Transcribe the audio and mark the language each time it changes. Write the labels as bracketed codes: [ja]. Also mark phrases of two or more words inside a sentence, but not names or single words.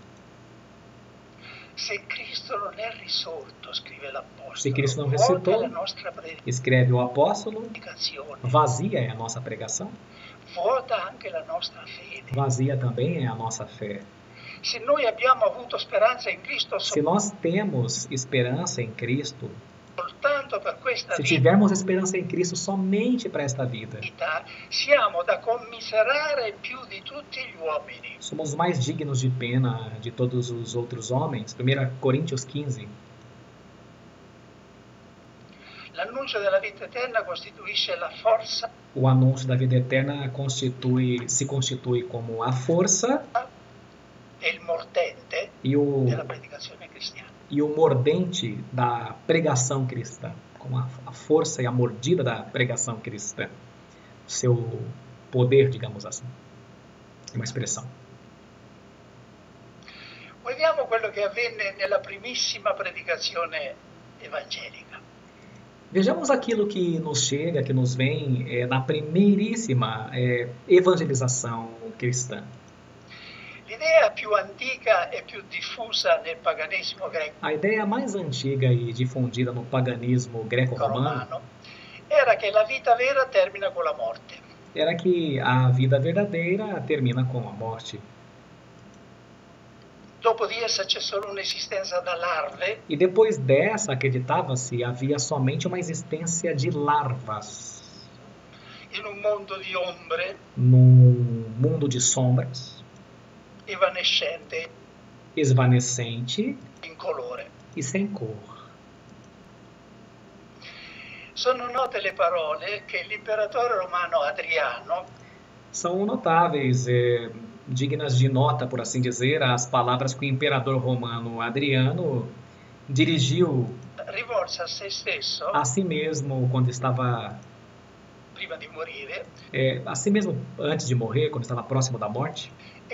[it] Se Cristo non è risorto, scrive l'Apostolo, [pt] Se Cristo não [it] vuota [pt] ressuscitou, [it] la nostra [pt] escreve o apóstolo, [it] predicazione, [pt] vazia é a nossa pregação, [it] vuota anche la nostra fede. [pt] vazia também é a nossa fé. [it] Se noi abbiamo avuto speranza in Cristo [pt] Se nós temos esperança em Cristo, [it] soltanto per questa [pt] se tivermos esperança em Cristo somente para esta vida, [it] vita, siamo da commiserare più di tutti gli uomini. [pt] somos mais dignos de pena de todos os outros homens. 1 Coríntios 15. [it] L'annuncio della vita eterna costituisce la forza [pt] O anúncio da vida eterna se constitui como a força [it] e il mordente [pt] e o, [it] della predicazione cristiana. [pt] e o mordente da pregação cristã, como a força e a mordida da pregação cristã. Seu poder, digamos assim. É uma expressão. [it] Vediamo quello che avvenne nella primissima predicazione evangelica. [pt] Vejamos aquilo que nos chega, que nos vem na primeiríssima evangelização cristã. [it] L'idea più antica e più diffusa nel paganesimo [pt] A ideia mais antiga e difundida no paganismo greco-romano [it] greco-romano era che la vita vera termina con la morte. [pt] era que a vida verdadeira termina com a morte. [it] Dopo di essa c'è solo un'esistenza da larve [pt] E depois dessa, acreditava-se, havia somente uma existência de larvas [it] in un mondo di ombre [pt] num mundo de sombras, [it] evanescente, [pt] esvanecente [it] incolore. [pt] e sem cor. [it] Sono note le parole che l'imperatore romano Adriano [pt] São notáveis, dignas de nota, por assim dizer, as palavras que o imperador romano Adriano dirigiu [it] rivolse a se stesso [pt] a si mesmo quando estava, [it] prima di morire [pt] a si mesmo antes de morrer, quando estava próximo da morte,